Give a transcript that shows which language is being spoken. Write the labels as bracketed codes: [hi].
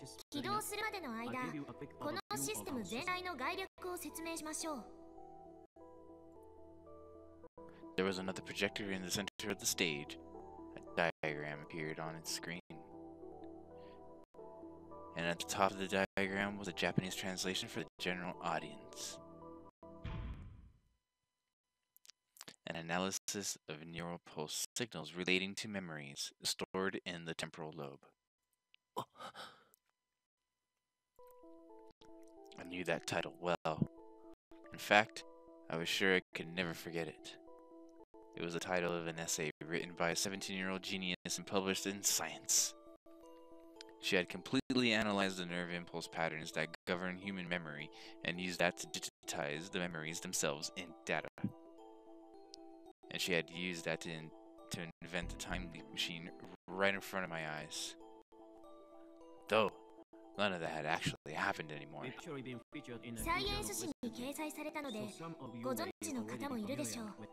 [ja] 起動するまでの間、このシステム全体の概略を説明しましょう。 [en] There was another projector in the center of the stage. A diagram appeared on its screen. And at the top of the diagram was a Japanese translation for the general audience. An analysis of neural pulse signals relating to memories stored in the temporal lobe. I knew that title well. In fact, I was sure I could never forget it. It was the title of an essay written by a 17-year-old genius and published in Science. She had completely analyzed the nerve impulse patterns that govern human memory and used that to digitize the memories themselves in data. And she had used that to invent the time leap machine right in front of my eyes. Though, none of that had actually happened anymore. [ja] サイエンス誌に掲載されたので、ご存知の方もいるでしょう。